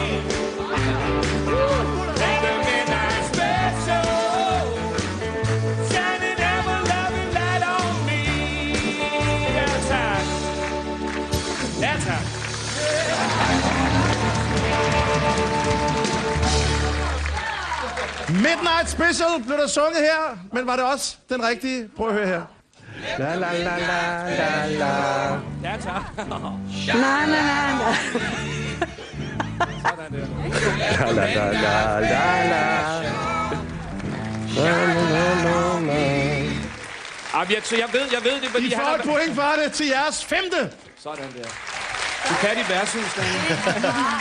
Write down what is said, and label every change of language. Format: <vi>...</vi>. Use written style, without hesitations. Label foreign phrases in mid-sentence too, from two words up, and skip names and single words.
<en>Let the midnight special shine an ever-loving light on me. That's how. That's how.</en> <da>Midnight Special blev der sunget her, men var det også den rigtige? Prøv at høre her. La la la la la la.</da> <en>That's how. Na na na na.</en> <da>Sådan der. La la la la la la. La la la la. Jeg ved det, fordi I får et point for det til jeres 5. Sådan der. Du kan dit værtshus, Daniel.</da>